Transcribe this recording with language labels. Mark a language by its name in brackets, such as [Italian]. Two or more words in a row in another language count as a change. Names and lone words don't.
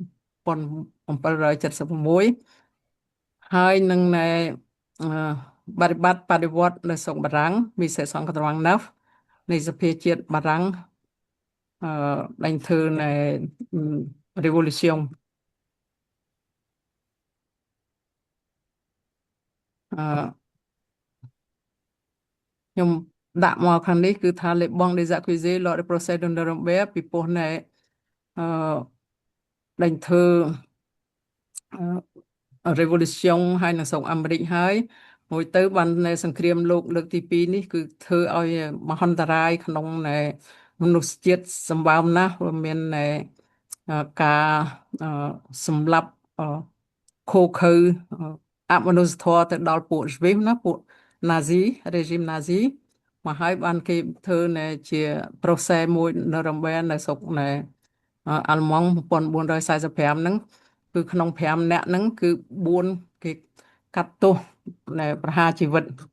[Khmer] 1776 ហើយនឹងនៅបរិបត្តិនៅស្រុកបារាំង1789នៃសភាជាតិបារាំងដែលធ្វើនៅ Revolution ខ្ញុំដាក់មកខាងនេះគឺថា [French] les banques des accusés lors du procès de Nuremberg [Khmer] ពីព្រោះនៅ ដែលធ្វើ Revolution ហើយនៅស្រុកអាមេរិកហើយមួយទៅបាននៅសង្គ្រាមលោកលើកទី2នេះគឺធ្វើឲ្យមហ ន្តរាយក្នុងនៅមនុស្សជាតិសម្បើមណាស់វាមានការសម្លាប់ឃោឃៅអមនុស្សធម៌ទៅដល់ពួកស្វីសណាពួកណាស៊ីរេជីមណាស៊ីមកហើយបានគេធ្វើនៅជា process មួយនៅរំបែននៅស្រុកនៅអាល្លឺម៉ង់1445ហ្នឹងគឺក្នុង5នាក់ហ្នឹងគឺ4គេកាត់ទោសនៅប្រហារជីវិត